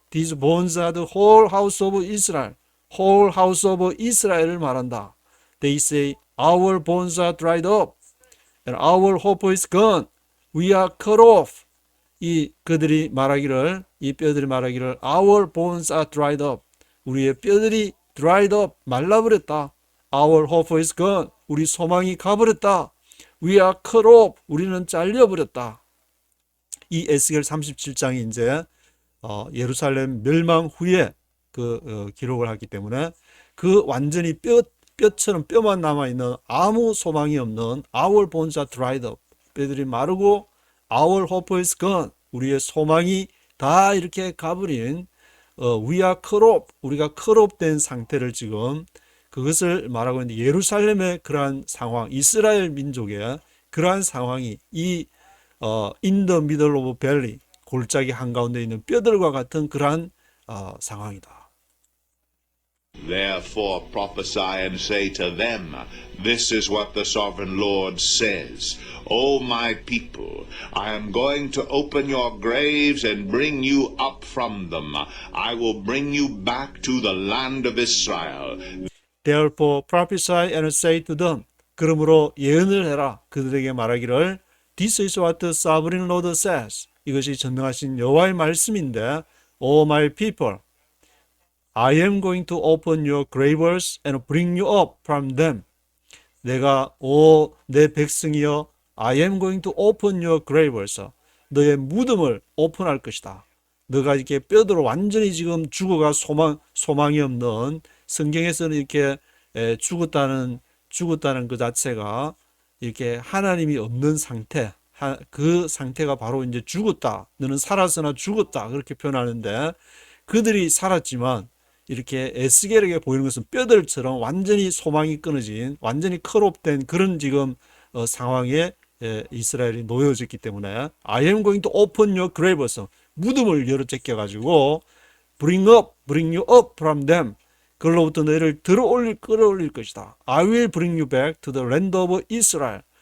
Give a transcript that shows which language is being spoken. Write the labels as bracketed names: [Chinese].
[English] These bones are the whole house of Israel. whole house of Israel을 [Korean] 말한다. [English] They say, our bones are dried up, and our hope is gone. We are cut off. [Korean] 이 뼈들이 말하기를, [English] our bones are dried up. [Korean] 우리의 뼈들이 [English] dried up, [Korean] 말라버렸다. [English] Our hope is gone. [Korean] 우리 소망이 가버렸다. [English] We are cut off. [Korean] 우리는 잘려버렸다. 이 에스겔 37장이 이제 예루살렘 멸망 후에 기록을 하기 때문에 그 완전히 뼈처럼 뼈만 남아있는 아무 소망이 없는 [English] our bones are dried up. [Korean] 뼈들이 마르고 [English] our hope is gone. [Korean] 우리의 소망이 다 이렇게 가버린 [English] we are cut off. [Korean] 우리가 [English] cut off [Korean] 된 상태를 지금 그것을 말하고 있는데 예루살렘의 그러한 상황, 이스라엘 민족의 그러한 상황이 이 [English] in the middle of valley, [Korean] 골짜기 한가운데 있는 뼈들과 같은 그러한 상황이다. [English] Therefore prophesy and say to them, this is what the sovereign Lord says. O my people, I am going to open your graves and bring you up from them. I will bring you back to the land of Israel. Therefore prophesy and say to them. [Korean] 그러므로 예언을 해라. 그들에게 말하기를 [English] This is what the sovereign Lord says. [Korean] 이것이 전능하신 여호와의 말씀인데 [English] O my people, I am going to open your graves and bring you up from them. [Korean] 내가 내 백성이여 [English] I am going to open your graves. [Korean] 너의 무덤을 오픈할 것이다. 너가 이렇게 뼈들로 완전히 지금 죽어가 소망이 없는 성경에서는 이렇게 죽었다는 그 자체가 이렇게 하나님이 없는 상태, 그 상태가 바로 이제 죽었다. 너는 살았으나 죽었다. 그렇게 표현하는데 그들이 살았지만 이렇게 에스겔에게 보이는 것은 뼈들처럼 완전히 소망이 끊어진, 완전히 컷오프된 그런 지금 상황에 이스라엘이 놓여졌기 때문에 [English] I am going to open your graves. [Korean] 무덤을 열어 제껴가지고 [English] bring you up from them. [Korean] 그걸로부터 너희를 끌어올릴 것이다. [English] I will bring you back to the land of Israel.